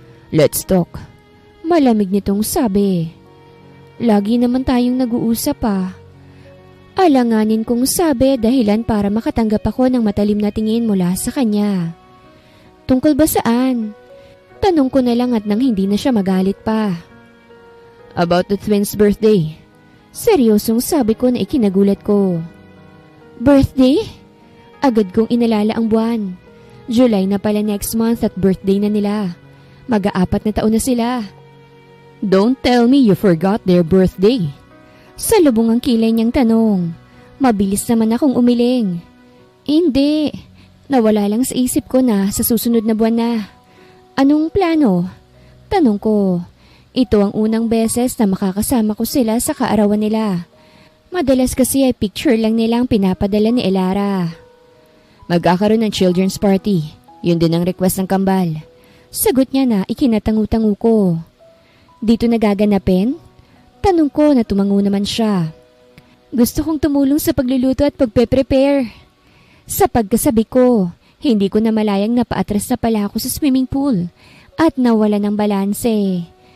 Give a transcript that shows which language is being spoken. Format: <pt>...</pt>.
<en>Let's talk.</en> <tl>Malamig nitong sabi. Lagi naman tayong nag-uusap pa. Alanganin kong sabi dahilan para makatanggap ako ng matalim na tingin mula sa kanya. Tungkol ba saan? Tanong ko na lang at nang hindi na siya magalit pa.</tl> <en>About the twins' birthday.</en> <tl>Seryosong sabi ko na ikinagulat ko. Birthday? Agad kong inalala ang buwan. July na pala next month at birthday na nila. Mag-aapat na taon na sila.</tl> <en>Don't tell me you forgot their birthday.</en> <tl>Salubong ang kilay niyang tanong. Mabilis naman akong umiling. Hindi. Nawala lang sa isip ko na sa susunod na buwan na. Anong plano? Tanong ko. Ito ang unang beses na makakasama ko sila sa kaarawan nila. Madalas kasi ay picture lang nilang pinapadala ni Elara. Magkakaroon ng children's party. Yun din ang request ng kambal. Sagot niya na ikinatangu-tangu ko. Dito nagaganapin? Tanong ko na tumango naman siya. Gusto kong tumulong sa pagluluto at pagpe-prepare. Sa pagkasabi ko, hindi ko na malayang napaatras na pala ako sa swimming pool at nawala ng balanse.</tl>